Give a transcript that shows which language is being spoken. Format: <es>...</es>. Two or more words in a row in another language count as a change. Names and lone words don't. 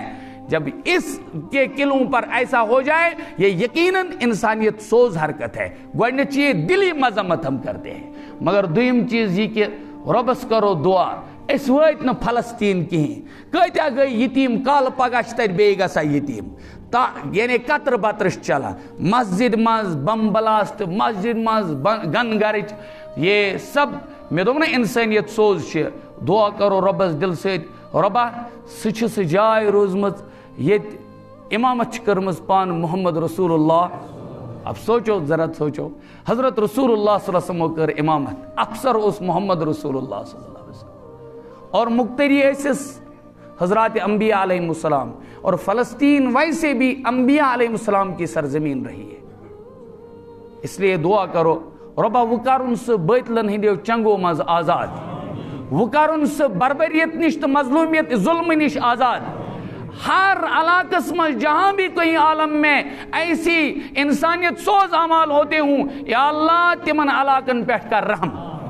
<ur>جب اس کے قلعوں پر ایسا ہو جائے یہ یقیناً انسانیت سوز حرکت ہے،</ur> <ks>گوڑنچ یہ دلی</ks> <ur>مذمت ہم کرتے ہیں۔</ur> <ks>مگر دویم چیز یہ کہ ربس کرو دعا، اس وقت نہ فلسطین کہیں کتیا گئی یتیم کال پگہ تر بیٚیہِ گژھان یتیم یعنی قطر بطرش چلا مسجد مز بم بلاسٹ مسجد مز گن گرچ</ks> <ur>یہ سب</ur> <ks>میں دوٚپ نا</ks> <ur>انسانیت سوز</ur> <ks>چھ دعا کرو ربس دل ست ربا سہ جائے روزمت یت امامت کرمز پان محمد رسول اللہ۔</ks> <ur>اب سوچو ذرا سوچو، حضرت رسول اللہ صلی اللہ علیہ وسلم</ur> <ks>کر امامت، افسر اس</ks> <ur>محمد رسول اللہ صلی اللہ علیہ وسلم</ur> <ks>اور مقتدی ایسس</ks> <ur>حضرات انبیاء علیہ السلام، اور فلسطین ویسے بھی انبیاء علیہ السلام کی سرزمین رہی ہے۔ اس لیے</ur> <ks>دعا کرو ربا وہ کرن سہ باطلن ہندیو چنگو مز آزاد، وہ کرن سہ بربریت نش تو مظلومیت ظلم نش آزاد۔</ks> <ur>ہر علاقس میں جہاں بھی کوئی عالم میں ایسی انسانیت سوز اعمال ہوتے ہوں یا اللہ</ur> <ks>تمن علاقن پہ کر رحم۔</ks>